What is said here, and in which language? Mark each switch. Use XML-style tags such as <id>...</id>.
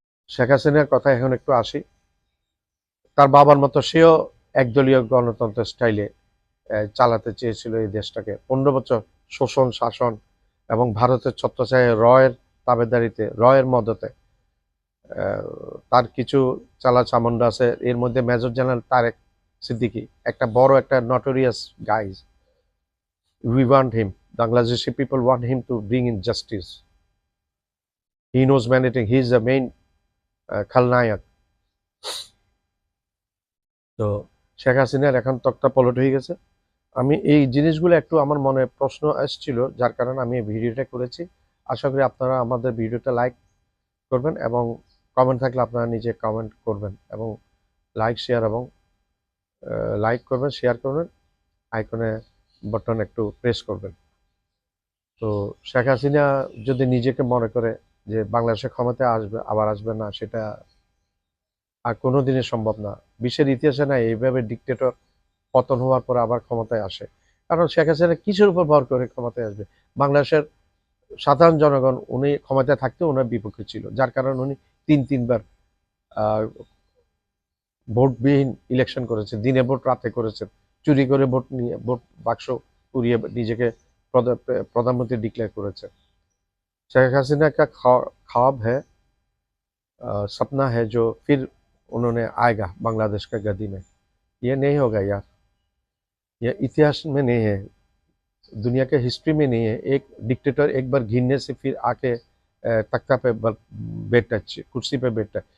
<bn>শেখ হাসিনার কথা এখন একটু আসি। তার বাবার মতো সেও একদলীয় গণতন্ত্রের স্টাইলে চালাতে চেয়েছিল এই দেশটাকে। 15 বছর শোষণ শাসন এবং ভারতের ছত্রছায়ায় রয়ের তাবেদারিতে, রয়ের মদতে তার কিছু চালা চামুন্ডা আছে। এর মধ্যে মেজর জেনারেল তারেক সিদ্দিকী, একটা বড় একটা</bn> <en>Notorious guys. We want him, Bangladeshi people want him to bring in justice. He knows many things, he is the main Khalnayak.</en> <bn>তো শেখ হাসিনার এখন তক্তা পলট হয়ে গেছে। আমি এই জিনিসগুলো একটু আমার মনে প্রশ্ন আসছিল, যার কারণে আমি এই ভিডিওটা করেছি। আশা করি আপনারা আমাদের ভিডিওটা লাইক করবেন এবং কমেন্ট থাকলে আপনারা নিজে কমেন্ট করবেন এবং লাইক শেয়ার এবং লাইক করবেন, শেয়ার করবেন, আইকনে বাটন একটু প্রেস করবেন। তো শেখ হাসিনা যদি নিজেকে মনে করে যে বাংলাদেশের ক্ষমতায় আসবে, আবার আসবে না, সেটা আর কোনোদিনই সম্ভব না। বিশ্বের ইতিহাসে না এইভাবে ডিক্টেটর পতন হওয়ার পর আবার ক্ষমতায় আসে। কারণ শেখ হাসিনা কিসের উপর ভর করে ক্ষমতায় আসবে? বাংলাদেশের সাধারণ জনগণ উনি ক্ষমতায় থাকতে ওনার বিপক্ষে ছিল, যার কারণে উনি তিনবার ভোটবিহীন ইলেকশন করেছে, দিনে ভোট রাতে করেছেন, চুরি করে ভোট নিয়ে ভোট বাক্স পুড়িয়ে নিজেকে</bn> <hi>प्रधानमंत्री डिक्लेयर</hi> <bn>করেছে।</bn> <hi>शेख हसीना का ख्वाब है, सपना है जो फिर उन्होंने आएगा बांग्लादेश का गद्दी में। ये नहीं होगा यार, ये इतिहास में नहीं है, दुनिया के हिस्ट्री में नहीं है। एक डिक्टेटर एक बार घिरने से फिर आके तख्ता पे बैठता है, कुर्सी पे बैठता है।</hi>